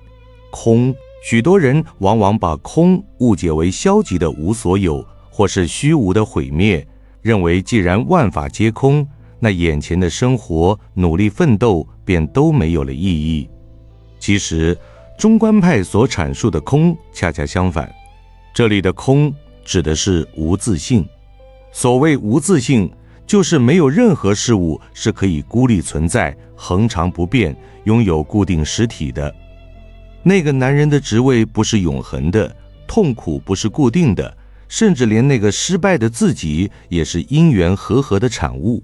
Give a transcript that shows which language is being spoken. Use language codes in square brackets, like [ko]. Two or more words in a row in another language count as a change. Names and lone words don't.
[zh] 空，許多人往往把空誤解為消極的無所有，或是虛無的毀滅，認為既然萬法皆空，那眼前的生活、努力奮鬥便都沒有了意義。其實，中觀派所闡述的空恰恰相反，這裡的空指的是無自性。所謂無自性，就是沒有任何事物是可以孤立存在、恆常不變、擁有固定實體的。那個男人的職位不是永恆的，痛苦不是固定的，甚至連那個失敗的自己也是因緣和合的產物。